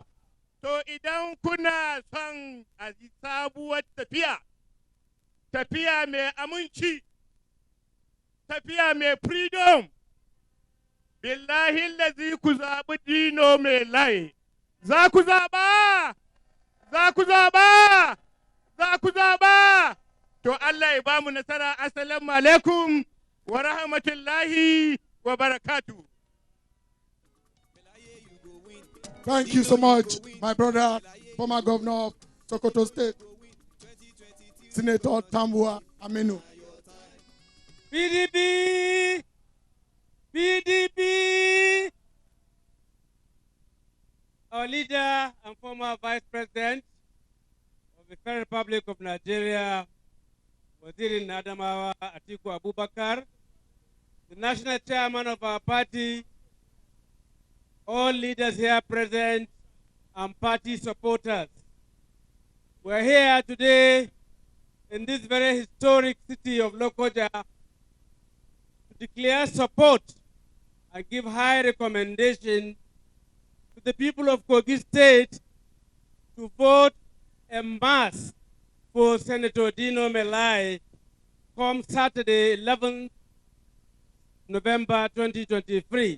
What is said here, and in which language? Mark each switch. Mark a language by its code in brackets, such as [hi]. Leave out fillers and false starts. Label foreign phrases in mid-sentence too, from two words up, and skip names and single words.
[ha] To idan kuna son a yi sabuwar tafiya, tafiya mai aminci, tafiya mai freedom, [ar] بالله الذي [ha] ku zaɓi Dino mai layi. Za ku zaɓa! Za ku zaɓa! Za ku zaɓa! To Allah ya ba mu nasara. [ar] السلام عليكم ورحمة الله وبركاته. [en] Thank you so much, my brother, former governor of Sokoto State, Senator Tambua Aminu. PDP! PDP! Our leader and former Vice President of the Federal Republic of Nigeria, Waziri Adamawa Atiku Abubakar, the national chairman of our party, all leaders here present, and party supporters. We're here today in this very historic city of Lokoja to declare support and give high recommendation to the people of Kogi State to vote en masse for Senator Dino Melai come Saturday, 11th November 2023.